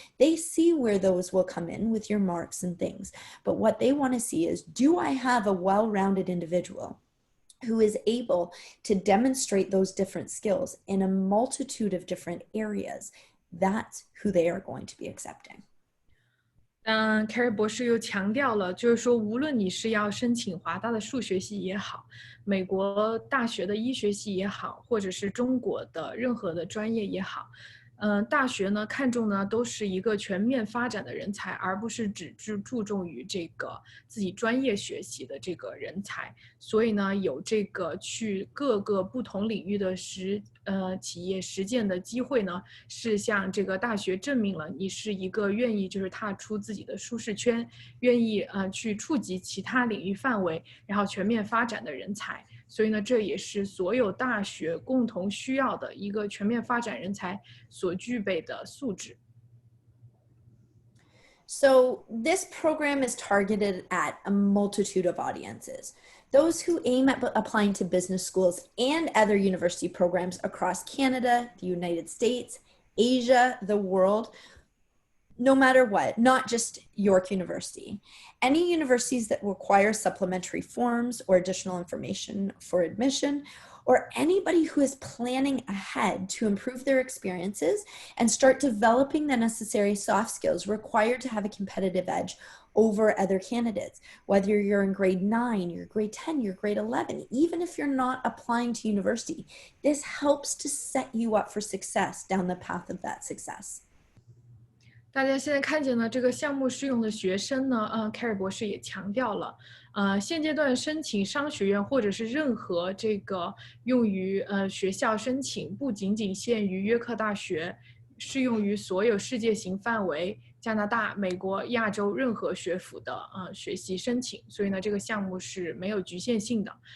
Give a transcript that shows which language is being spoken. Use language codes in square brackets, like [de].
[en] They see where those will come in with your marks and things. But what they want to see is, do I have a well-rounded individual who is able to demonstrate those different skills in a multitude of different areas? That's who they are going to be accepting. [zh] Keri 博士又强调了，就是说，无论你是要申请华大的数学系也好，美国大学的医学系也好，或者是中国的任何的专业也好，大学呢看重呢都是一个全面发展的人才，而不是只注重于这个自己专业学习的这个人才。所以呢，有这个去各个不同领域的企业实践的机会呢，是向这个大学证明了你是一个愿意就是踏出自己的舒适圈，愿意去触及其他领域范围，然后全面发展的人才。所以呢，这也是所有大学共同需要的一个全面发展人才所具备的素质。 [en] So this program is targeted at a multitude of audiences. Those who aim at applying to business schools and other university programs across Canada, the United States, Asia, the world, no matter what, not just York University. Any universities that require supplementary forms or additional information for admission, or anybody who is planning ahead to improve their experiences and start developing the necessary soft skills required to have a competitive edge over other candidates, whether you're in grade 9, you're grade 10, you're grade 11, even if you're not applying to university, this helps to set you up for success down the path of that success. [zh] 大家现在看见呢，这个项目适用的学生呢，Keri 博士也强调了，现阶段申请商学院或者是任何这个用于学校申请，不仅仅限于约克大学，适用于所有世界型范围、加拿大、美国、亚洲任何学府的学习申请。所以呢，这个项目是没有局限性的。